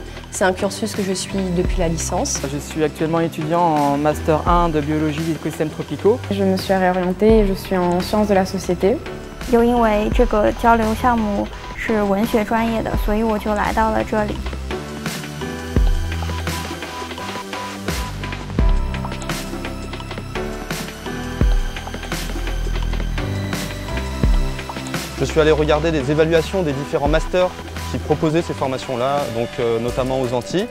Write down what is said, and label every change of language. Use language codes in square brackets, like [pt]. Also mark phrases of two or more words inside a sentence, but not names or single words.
[fr] C'est un cursus que je suis depuis la licence. Je suis actuellement étudiant en Master 1 de biologie et écosystèmes tropicaux. Je me suis réorientée et je suis en sciences de la société. [zh] 又因为这个交流项目是文学专业的，所以我就来到了这里。 [fr] Je suis allé regarder les évaluations des différents masters qui proposaient ces formations-là, donc notamment aux Antilles.